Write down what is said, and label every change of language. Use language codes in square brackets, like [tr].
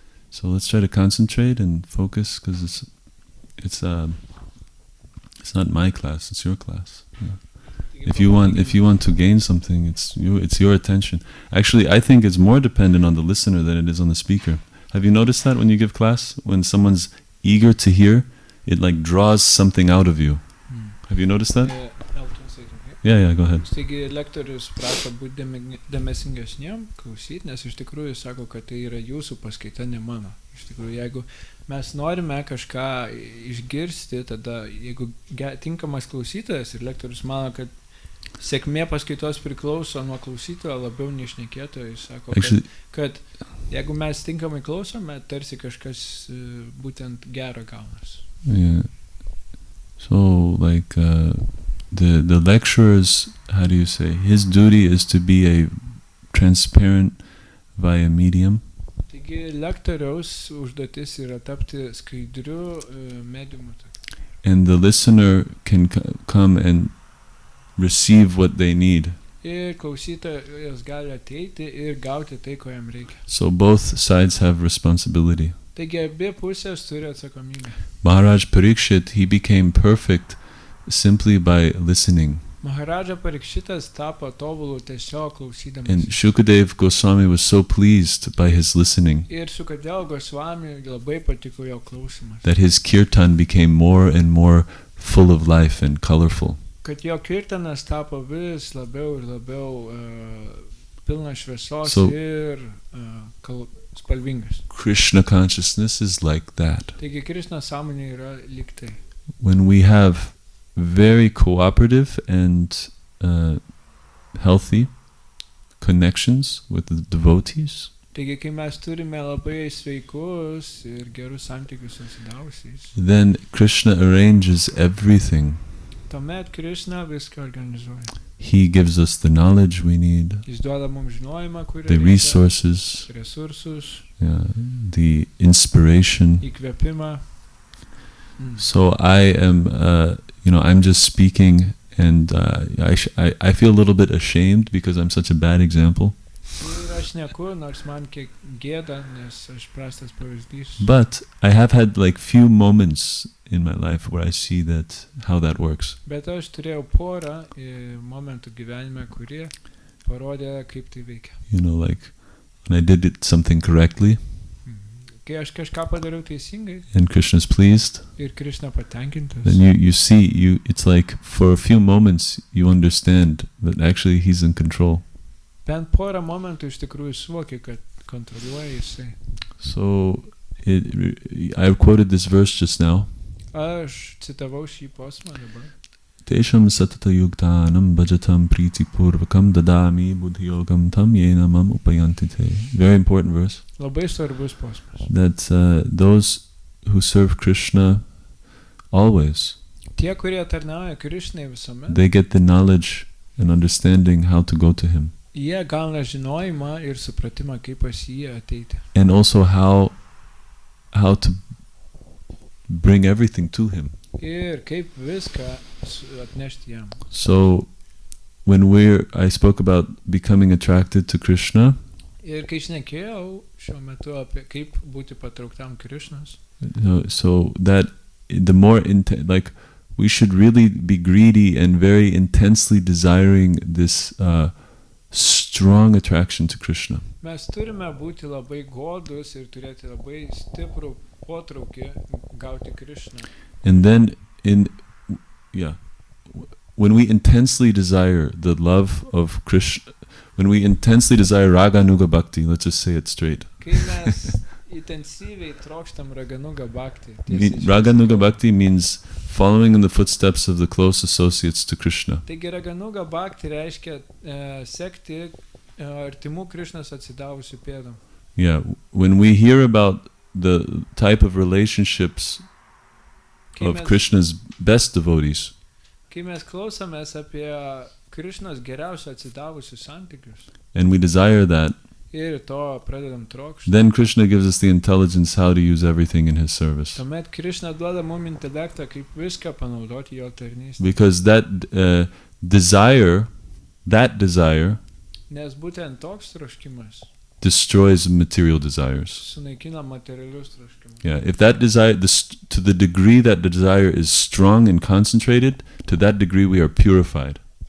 [en] So let's try to concentrate and focus, because it's not my class, it's your class. Yeah. If you want to gain something, it's your attention. Actually, I think it's more dependent on the listener than it is on the speaker. Have you noticed that when you give class, when someone's eager to hear, it like draws something out of you? Have you noticed that? Yeah, go ahead. [lt] Taigi lektorius prašo būti dėmesingesniam, klausyti, nes iš tikrųjų sako, kad tai yra jūsų paskaita, ne mano. Iš tikrųjų, jeigu mes norime kažką išgirsti, tada jeigu tinkamas klausytojas ir lektorius mano, kad sėkmė paskaitos priklauso nuo klausytojo labiau nei šnekėtojo, jis sako, kad jeigu mes tinkamai klausome, tarsi kažkas būtent gero gaunas. [en] Yeah. So, like, the lecturer's, how do you say, his duty is to be a transparent via medium, [lt] Taigi lektoriaus užduotis yra tapti skaidriu mediumu. [en] and the listener can come and receive what they need. [lt] Ir klausytojas gali ateiti ir gauti tai, ko jam reikia. [en] So both sides have responsibility. [lt] Taigi abi pusės turi atsakomybę. [en] Maharaj Parikshit, he became perfect simply by listening. [lt] Maharaja Parikshitas tapo tobulu tiesiog klausydamas. [en] And Shukadev Goswami was so pleased by his listening [lt] Ir Sukadeva Goswami labai patiko jo klausimas. [en] that his kirtan became more and more full of life and colorful. [lt] Kad jo kirtanas tapo vis labiau ir labiau pilnas šviesos [en] So- [lt] ir spalvingas. [en] Krishna consciousness is like that. [lt] Taigi Krishna sąmonė yra lyg tai. [en] When we have very cooperative and healthy connections with the devotees, [lt] Taigi kai mes turime labai sveikus ir gerus santykius su atsidavusiais, [en] then Krishna arranges everything. [lt] tuomet Krishna viską organizuoja. [en] He gives us the knowledge we need, [lt] Jis duoda mums žinojimą, kurį [en] the resources, [lt] resursus, [en] the inspiration. [lt] įkvėpimą. [en] So I am, I'm just speaking, and I feel a little bit ashamed because I'm such a bad example. [lt] Ir aš neku, nors man kiek gėda, nes aš prastas pavyzdys. [en] But I have had like few moments in my life where I see how that works. [lt] Bet aš turėjau porą momentų gyvenime, kurie parodė, kaip tai veikia. [en] Like when I did something correctly, [lt] Kai aš kažką padariau teisingai [en] and Krishna's pleased, [lt] ir Krishna patenkintas, [en] then you see, it's like for a few moments you understand that actually he's in control. [lt] bent porą momentų iš tikrųjų suvoki, kad kontroliuoja jisai. [en] So I quoted this verse just now. [lt] Aš citavau šį posmą dabar. [sa] Tesham satata yuktanam bhajatam priti purvakam dadami buddhiyogam tam yena mam upayanti te. [en] Very important verse. [lt] Labai svarbus posmas. [en] That those who serve Krishna always, [lt] Tie, kurie tarnauja Krishnai visuomet, [en] they get the knowledge and understanding how to go to him. [lt] jie gauna žinojimą ir supratimą, kaip pas jį ateiti. [en] And also how to bring everything to him. [lt] Ir kaip viską atnešti jam. [en] So when I spoke about becoming attracted to Krishna, [lt] Ir kai šnekėjau šiuo metu apie kaip būti patrauktam Krishnos, [en] so that the more like we should really be greedy and very intensely desiring this strong attraction to Krishna. [lt] mes turime būti labai godus ir turėti labai stiprų potraukį gauti Krishną. [en] And then when we intensely desire the love of Krishna, when we intensely desire Raganuga Bhakti, let's just say it straight. [lt] Kai mes intensyviai trokštam Raganuga Bhakti. [en] Raganuga Bhakti means following in the footsteps of the close associates to Krishna. [lt] Taigi Raganuga Bhakti reiškia sekti artimų Krishnos atsidavusių pėdom. [en] Yeah, when we hear about the type of relationships of Krishna's best devotees, [lt] Kai mes klausomės apie Krishnos geriausių atsidavusių santykius [en] and we desire that, [lt] ir to pradedam trokšti, [en] then Krishna gives us the intelligence how to use everything in his service. [lt] tuomet Krishna duoda mums intelektą, kaip viską panaudoti jo tarnystėje. [en] Because that desire, [lt] Nes būtent toks troškimas [en] destroys material desires. [lt] sunaikina materialius troškimus. [en] Yeah, if that desire, to the degree that the desire is strong and concentrated, to that degree we are purified.